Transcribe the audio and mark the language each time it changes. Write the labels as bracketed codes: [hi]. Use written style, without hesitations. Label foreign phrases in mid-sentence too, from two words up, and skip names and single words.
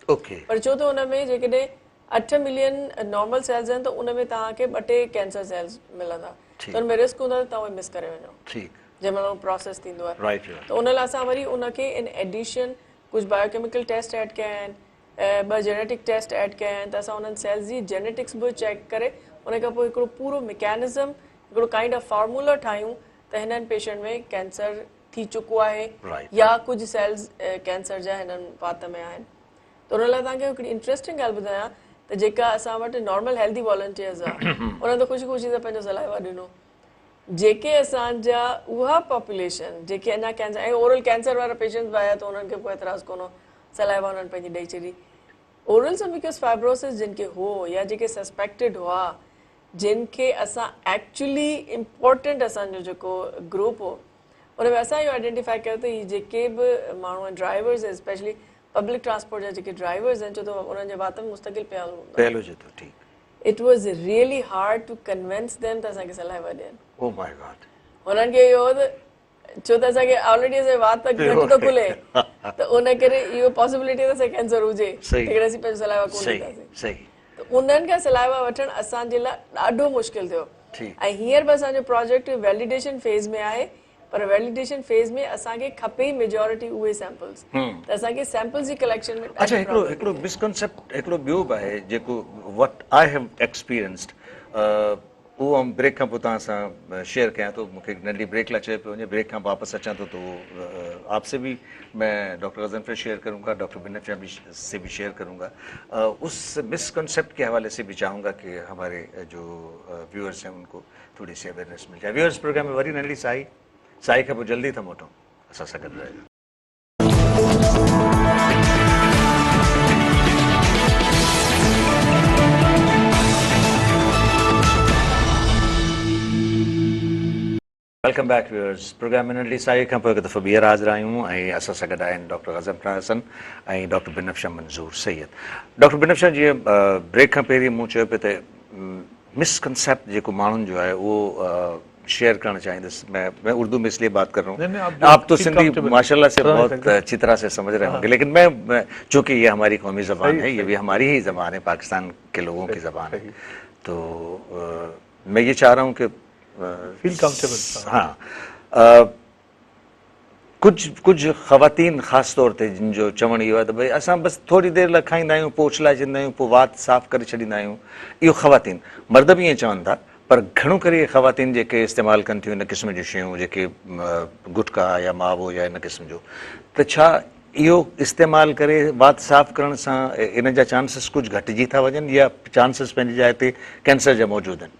[sd] पर छो त हुन में जेकॾहिं 8 [en] million normal cells [sd] आहिनि त उन में तव्हांखे 2-3 [en] cancer cells [sd] मिलंदा, त हुन में रिस्क हूंदो त तव्हां उहे मिस करे वञो जंहिं महिल उहो प्रोसेस थींदो आहे। त उन लाइ असां वरी उनखे [en] in addition [sd] कुझु [en] biochemical test add [sd] कया आहिनि, 2 [en] genetic test add [sd] कया आहिनि, त असां उन्हनि सेल्स जी जेनेटिक्स बि चेक करे उन खां पोइ हिकिड़ो पूरो मैकेनिज़म, हिकिड़ो [en] kind of formula [sd] ठाहियूं त हिननि पेशेंट में कैंसर थी चुको आहे या कुझु [en] cells cancer [sd] जा हिननि वात में आहिनि। त उन लाइ तव्हांखे हिकिड़ी इंट्रस्टिंग ॻाल्हि ॿुधायां त जेका असां वटि [en] normal healthy volunteers [sd] आहे उन्हनि त ख़ुशी ख़ुशी सां पंहिंजो सलाइवा ॾिनो। जेके असांजा उहा पॉपुलेशन जेके अञा कैंसर ऐं [en] oral cancer [sd] वारा पेशेंट्स बि आया त उन्हनि खे कोई एतिराज़ कोन हो, सलाइवा उन्हनि पंहिंजी ॾेई छॾी। [en] oral cervicus fibrosis [sd] जिन खे हो या जेके सस्पेक्टेड हुआ, जिन खे असां [en] actually important [sd] असांजो जेको ग्रुप हो उन में असां इहो आइडेंटिफाई कयो त ही जेके बि माण्हू आहिनि [en] drivers specially public transport [sd] जा जेके ड्राइवर्स आहिनि, छो त उन्हनि जे वात में मुस्तकिल पियल हूंदो, [en] it was really hard to convince them [sd] त असांखे सलाइवा ॾियनि। हुननि खे इहो हो त छो त असांखे ऑलरेडी असांजी वात घटि थो खुले त उन करे इहो पॉसिबिलिटी त असांखे कैंसर हुजे जेकॾहिं असीं पंहिंजो सलाइवा कोन ॾींदासीं। त उन्हनि खां सलाइवा वठणु असांजे लाइ ॾाढो मुश्किल थियो। ऐं हींअर बि असांजो [en] project validation phase [sd] में आहे, पर [en] validation phase [sd] में असांखे खपे ई मेजॉरिटी उहे सैंपल्स, त असांखे सैंपल्स जी कलेक्शन में अच्छा हिकिड़ो मिसकॉन्सेप्ट हिकिड़ो ॿियो बि आहे जेको [en] what I have experienced, [sd] उहो ब्रेक खां पोइ तव्हां सां शेयर कयां थो। मूंखे नंढी ब्रेक लाइ चयो पियो वञे, ब्रेक खां वापसि अचां थो [ur] تو آپ سے بھی میں ڈاکٹر غضنفر شیئر کروں گا، ڈاکٹر بنفشہ بھی سے بھی شیئر کروں گا. اس مس کانسیپٹ کے حوالے سے بھی چاہوں گا کہ ہمارے جو ویورز ہیں ان کو تھوڑی سی اویئرنس مل جائے. [en] viewers program [sd] में वरी नंढी साई खां पोइ जल्दी था मोटूं, असां सां गॾु रहियो। [en] welcome back viewers, [sd] प्रोग्राम में नंढी साई खां पोइ हिकु दफ़ो ॿीहर हाज़िर आहियूं ऐं असां सां गॾु आहिनि डॉक्टर गज़नफ़र हसन ऐं डॉक्टर बिनफ्शा मंज़ूर सैयद। डॉक्टर बिनफ्शा, जीअं ब्रेक खां पहिरीं मूं चयो पियो त मिसकंसेप्ट जेको माण्हुनि जो आहे उहो [ur] شیئر کرنا چاہیں گے. میں اردو میں اس لیے بات کر رہا ہوں، آپ تو سندھی ماشاءاللہ سے بہت اچھی طرح سے سمجھ رہے ہوں گے، لیکن میں چونکہ یہ ہماری قومی زبان ہے، یہ بھی ہماری ہی زبان ہے، پاکستان کے لوگوں کی زبان ہے، تو میں یہ چاہ رہا ہوں کہ [en] feel comfortable. [sd] हाँ, कुछ ख़वातीन ख़ासि तौर ते जिन जो चवण इहो आहे त भई असां बसि थोरी देरि लाइ खाईंदा आहियूं, पोइ उछलाईंदा आहियूं, पोइ वात साफ़ करे छॾींदा आहियूं। इहो ख़वातीन, मर्द बि ईअं चवनि था, पर घणो करे ख़वातीन जेके इस्तेमालु कनि थियूं इन क़िस्म जूं शयूं, जेके गुटका या मावो या इन क़िस्म जो, त छा इहो इस्तेमालु करे वात साफ़ करण सां इन जा चांसिस कुझु घटिजी था वञनि या चांसिस पंहिंजी जाइ ते कैंसर जा मौजूदु आहिनि?